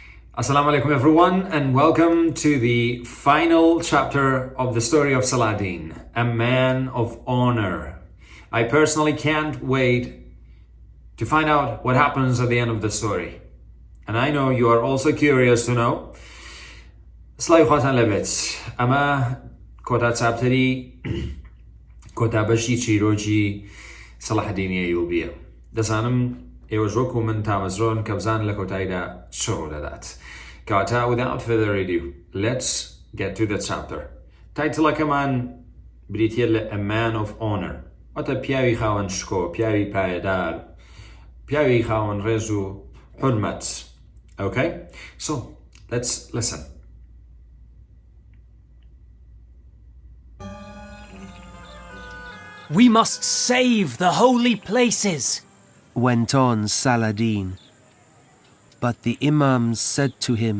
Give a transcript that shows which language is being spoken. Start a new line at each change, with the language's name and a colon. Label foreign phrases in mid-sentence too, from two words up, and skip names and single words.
English: Assalamu alaikum everyone, and welcome to the final chapter of the story of Saladin, a man of honor. I personally can't wait to find out what happens at the end of the story. And I know you are also curious to know.
Central Kurdish: سڵاوی خواتان لەبێت. ئەمە کۆتا چاپتەری کۆتابەشی چیرۆکی سەڵاحەدینی ئەیوبییە. دەزانم ئێوەش وەکو من تامەزرۆن کە بزان لە کۆتاییدا چ ڕوو دەدات.
English: کەواتە without further ado, let's get to the chapter.
Central Kurdish: تایتڵەکەمان بریتیە لە
English: a man of honor.
Central Kurdish: واتە پیاوی خاوەن شکۆ، پیاوی پایەدار، پیاوی خاوەن ڕێز و حورمەت.
English: Okay? So, let's listen. We must save the holy places, went on Saladin. But the imams said to him,